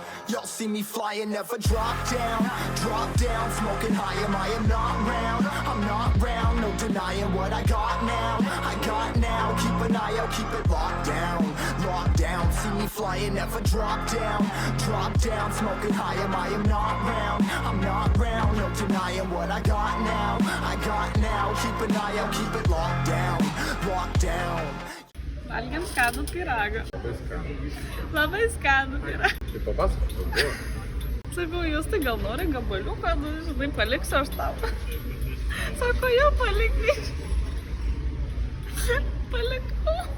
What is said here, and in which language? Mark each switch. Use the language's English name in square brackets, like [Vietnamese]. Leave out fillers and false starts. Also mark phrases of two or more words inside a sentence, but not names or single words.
[English] Y'all see me flying, never drop down, smoking high, I am not round, I'm not round, no denying what I got now, keep an eye out, keep it locked down, see me flying, never drop down, smoking high, I am not round, I'm not round, no denying what I got now, keep an eye out, keep it locked down. [Lithuanian] Valgėm skanų pyragą. Labai skanų pyragą. Tai papasakok, kas buvo? Sakau, jūs tai gal nori gabaliuką, nu, žinai, paliksiu aš tau. Sako, jau palik. Palikau.